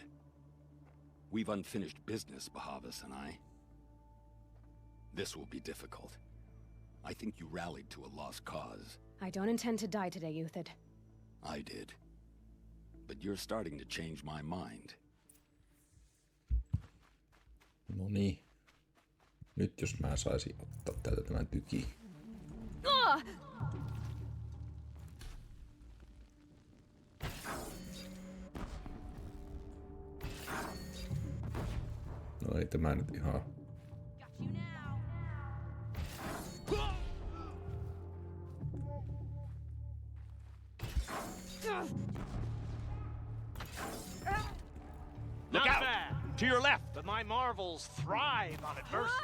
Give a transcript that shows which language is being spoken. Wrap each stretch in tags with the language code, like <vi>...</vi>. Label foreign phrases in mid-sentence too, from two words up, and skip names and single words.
<en>We've unfinished business, Bahavas and I. This will be difficult. I think you rallied to a lost cause. I don't intend to die today, Uthid. I did. But you're starting to change my mind.</en> <fi>No niin. Nyt jos mä saisin ottaa täältä tämän tykin. No ei tämä nyt ihan...</fi> <en>Look out! To your left! But my Marvels thrive on adversity.</en>